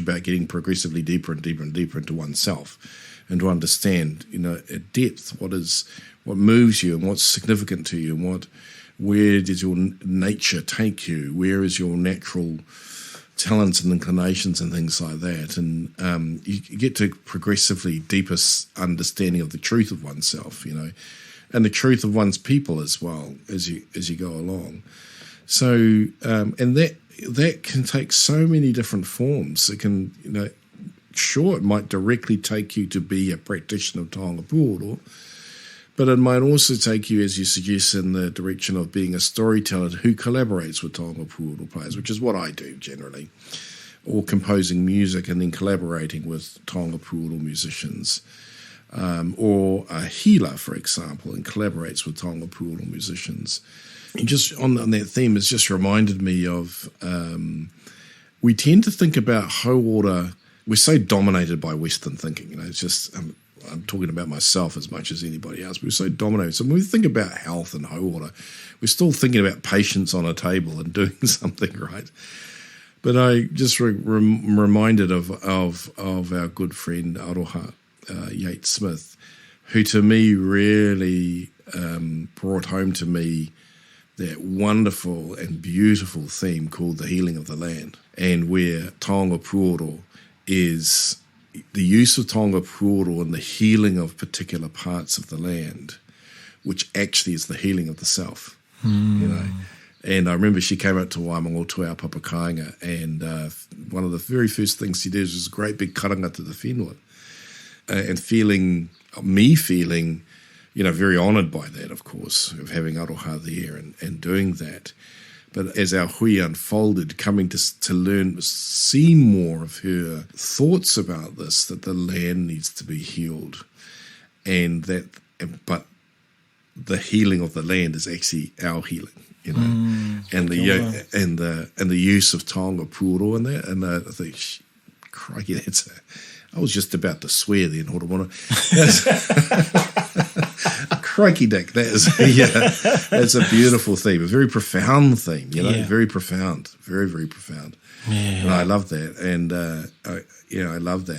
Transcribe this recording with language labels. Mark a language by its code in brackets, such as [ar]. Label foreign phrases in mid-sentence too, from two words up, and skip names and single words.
[en] about getting progressively deeper and deeper and deeper into oneself, and to understand, at depth what moves you and what's significant to you, and where does your nature take you, where is your natural talents and inclinations and things like that, and you get to progressively deeper understanding of the truth of oneself, and the truth of one's people as well as you go along. So and that can take so many different forms. It can, sure, it might directly take you to be a practitioner of [mi] taonga pūoro, [en] but it might also take you, as you suggest, in the direction of being a storyteller who collaborates with [mi] taonga pūoro [en] players, which is what I do generally, or composing music and then collaborating with [mi] taonga pūoro [en] musicians, or a healer, for example, and collaborates with [mi] taonga pūoro [en] musicians. And just on that theme, it's just reminded me of, we tend to think about hauora, we're so dominated by Western thinking, it's just... I'm talking about myself as much as anybody else. We're so dominated. So when we think about health and hauora, we're still thinking about patients on a table and doing something, right? But I just reminded of our good friend Aroha Yates Smith, who to me really brought home to me that wonderful and beautiful theme called the healing of the land, and where [mi] taonga pūoro [en] is the use of [mi] taonga pūoro [en] and the healing of particular parts of the land, which actually is the healing of the self, you know. And I remember she came out to Waimango to our papakainga, and one of the very first things she did was a great big karanga to the whenua, and feeling, you know, very honoured by that, of course, of having aroha there and doing that. But as our hui unfolded, coming to learn, see more of her thoughts about this, that the land needs to be healed, but the healing of the land is actually our healing, you know, and the use of [mi] taonga pūoro [en] in that, and I think, crikey, I was just about to swear then, Horomona. Crikey dick, that's a beautiful theme, a very profound theme, you know, very profound, very, very profound. Yeah. And I love that, and I love that.